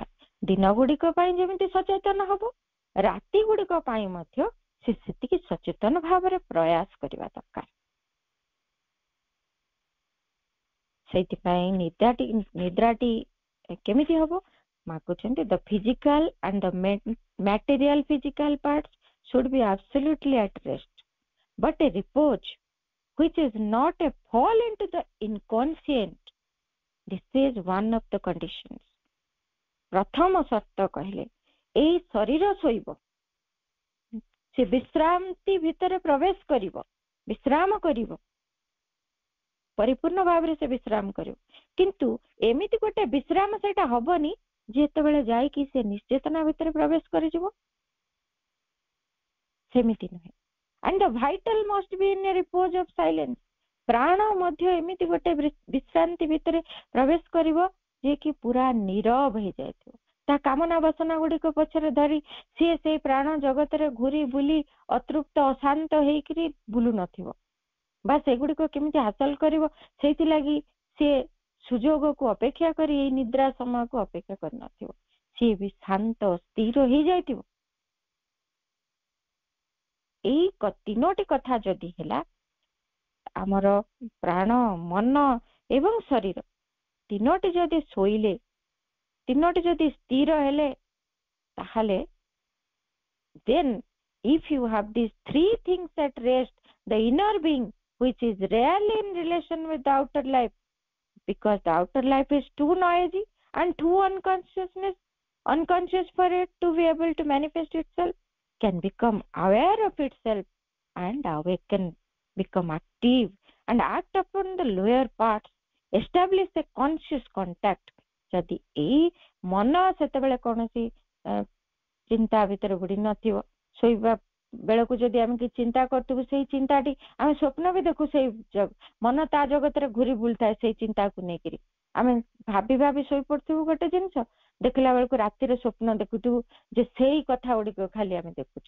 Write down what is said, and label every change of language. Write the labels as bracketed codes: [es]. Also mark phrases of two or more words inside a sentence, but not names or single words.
[or] ଦିନ ଗୁଡିକ ପାଇଁ ଯେମିତି ସଚେତନ ହବ, ରାତି ଗୁଡିକ ପାଇଁ ମଧ୍ୟ ସେ ସେତିକି ସଚେତନ ଭାବରେ ପ୍ରୟାସ କରିବା ଦରକାର। ସେଇଥିପାଇଁ ନିଦ୍ରାଟି କେମିତି ହବ ମାଗୁଛନ୍ତି, [en] the physical and the material physical parts should be absolutely at rest, but a repose which is not a fall into the inconscient, this is one of the conditions. [or] ପ୍ରଥମ ସର୍ତ୍ତ କହିଲେ ଏଇ ଶରୀର ଶୋଇବ, ସେ ବିଶ୍ରାନ୍ତି ଭିତରେ ପ୍ରବେଶ କରିବ, ବିଶ୍ରାମ କରିବ, ପରିପୂର୍ଣ୍ଣ ଭାବରେ ସେ ବିଶ୍ରାମ କରିବ। କିନ୍ତୁ ଏମିତି ଗୋଟେ ବିଶ୍ରାମ ସେଇଟା ହବନି ଯେତେବେଳେ ଯାଇକି ସେ ନିଶ୍ଚେତନା ଭିତରେ ପ୍ରବେଶ କରିଯିବ, ସେମିତି ନୁହେଁ। [en] and the vital must be in a repose of silence, [or] ପ୍ରାଣ ମଧ୍ୟ ଏମିତି ଗୋଟେ ବିଶ୍ରାନ୍ତି ଭିତରେ ପ୍ରବେଶ କରିବ ଯେ କି ପୁରା ନୀରବ ହେଇଯାଇଥିବ। ତା କାମନା ବାସନା ଗୁଡିକ ପଛରେ ଧରି ସିଏ ସେଇ ପ୍ରାଣ ଜଗତରେ ଘୁରି ବୁଲି ଅତୃପ୍ତ ଅଶାନ୍ତ ହେଇକିରି ବୁଲୁ ନଥିବ, ବା ସେଗୁଡିକ କେମିତି ହାସଲ କରିବ ସେଇଥିଲାଗି ସିଏ ସୁଯୋଗକୁ ଅପେକ୍ଷା କରି ଏଇ ନିଦ୍ରା ସମୟକୁ ଅପେକ୍ଷା କରିନଥିବ, ସିଏ ବି ଶାନ୍ତ ସ୍ଥିର ହେଇଯାଇଥିବ। ଏଇ ତିନୋଟି କଥା ଯଦି ହେଲା, ଆମର ପ୍ରାଣ, ମନ ଏବଂ ଶରୀର ତିନୋଟି ଯଦି ଶୋଇଲେ, ତିନୋଟି ଯଦି ସ୍ଥିର ହେଲେ, ତାହେଲେ [en] then if you have these three things at rest, the inner being which is rarely in relation with the outer life, because the outer life is too noisy and too unconscious for it to be able to manifest itself, can become aware of itself and awaken, become active and act upon the lower parts, establish a conscious contact. [or] ଯଦି ଏଇ ମନ ସେତେବେଳେ କୌଣସି ଚିନ୍ତା ଭିତରେ ବୁଡି ନଥିବ, ଶୋଇବା ବେଳକୁ ଯଦି ଆମେ କିଛି ଚିନ୍ତା କରୁଥିବୁ, ସେଇ ଚିନ୍ତାଟି ଆମେ ସ୍ୱପ୍ନ ବି ଦେଖୁ, ସେଇ ମନ ତା ଜଗତରେ ଘୁରି ବୁଲୁଥାଏ ସେଇ ଚିନ୍ତାକୁ ନେଇକିରି। ଆମେ ଭାବି ଭାବି ଶୋଇପଡୁଥିବୁ ଗୋଟେ ଜିନିଷ, ଦେଖିଲା ବେଳକୁ ରାତିରେ ସ୍ୱପ୍ନ ଦେଖୁଥିବୁ ଯେ ସେଇ କଥା ଗୁଡିକ ଖାଲି ଆମେ ଦେଖୁଛୁ।